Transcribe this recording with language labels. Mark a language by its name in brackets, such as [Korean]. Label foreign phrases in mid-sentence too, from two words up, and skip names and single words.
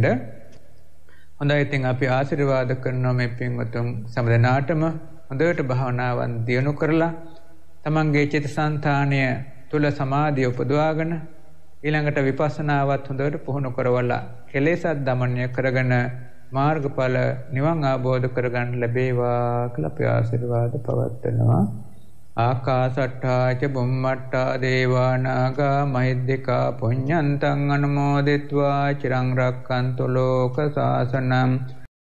[Sinhala] හොඳයි, ඉතින් අපි ආශිර්වාද කරනවා මේ පින්වතුන් සමදනාටම හොඳට භවනාවන් දිනු කරලා තමන්ගේ චිත්තසංතානය තුල සමාධිය උපදවාගෙන ඊළඟට විපස්සනාවත් හොඳට පුහුණු කරවලා කෙලෙසත් දමනය කරගෙන මාර්ගඵල නිවන් අවබෝධ කරගන්න ලැබේවා කියලා අපි ආශිර්වාද පවත්වනවා. [Pali] ආකාසට්ඨා ච බුම්මට්ඨා දේවා නාග මහිද්దికා පුඤ්ඤන්තං අනුමෝදිත්වා චිරං රක්ඛන්තු ලෝක සාසනං